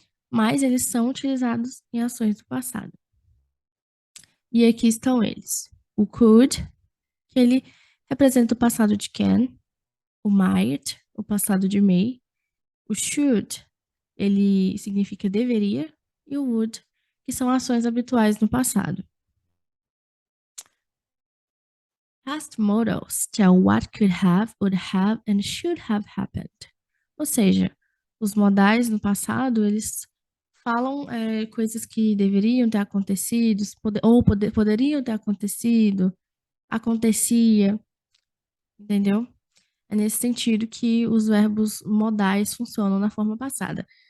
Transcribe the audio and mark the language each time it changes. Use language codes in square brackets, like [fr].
[pt] Mas eles são utilizados em ações do passado. E aqui estão eles. O could, que ele representa o passado de can. O might, o passado de may. O should, ele significa deveria. E o would, que são ações habituais no passado. [en] Past modals tell what could have, would have, and should have happened. [pt] Ou seja, os modais no passado, eles falam coisas que deveriam ter acontecido, poderiam ter acontecido, acontecia, entendeu? É nesse sentido que os verbos modais funcionam na forma passada.